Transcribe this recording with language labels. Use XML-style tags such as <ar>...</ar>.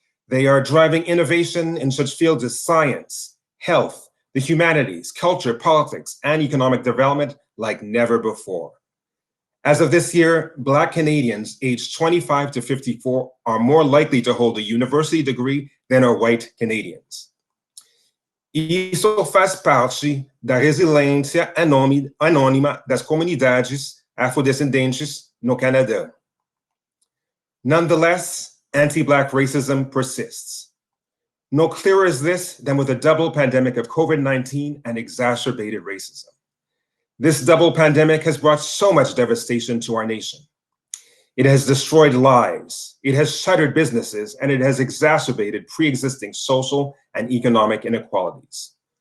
<en>They are driving innovation in such fields as science, health, the humanities, culture, politics, and economic development like never before. As of this year, Black Canadians aged 25 to 54 are more likely to hold a university degree than are white Canadians.</en> <pt>Isso faz parte da resiliência anônima das comunidades afrodescendentes no Canadá.</pt> <en>Nonetheless, anti-Black racism persists. No clearer is this than with a double pandemic of COVID-19 and exacerbated racism. This double pandemic has brought so much devastation to our nation. It has destroyed lives, it has shuttered businesses, and it has exacerbated pre-existing social and economic inequalities.</en>